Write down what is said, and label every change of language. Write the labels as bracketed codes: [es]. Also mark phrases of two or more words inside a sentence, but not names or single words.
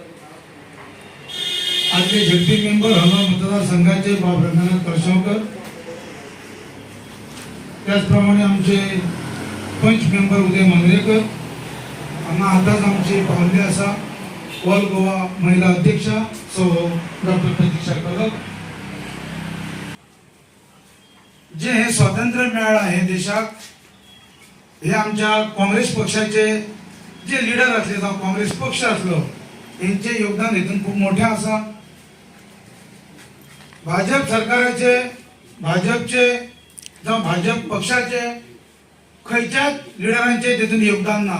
[kok] आदले ZP मेंबर हनोर मतदारसंघाचे बाब रंगनाथ करशवकर, त्याचप्रमाणे आमचे पंच मेंबर उदय मांद्रेकर, हांगा आतांच आमचे पावल्ले आसा ऑल गोवा महिला अध्यक्षा सौ डॉक्टर प्रतीक्षा कदम. जे हे स्वातंत्र्य मेळ्ळां हे देशाक, हे आमच्या काँग्रेस पक्षाचे जे लिडर असले जावं काँग्रेस पक्ष असलो यांचे योगदान हेतून खूप मोठे आसा. भाजप सरकाराचे, भाजपचे जावं भाजप पक्षाचे खंयच्याच लिडरांचे तेतून योगदान ना.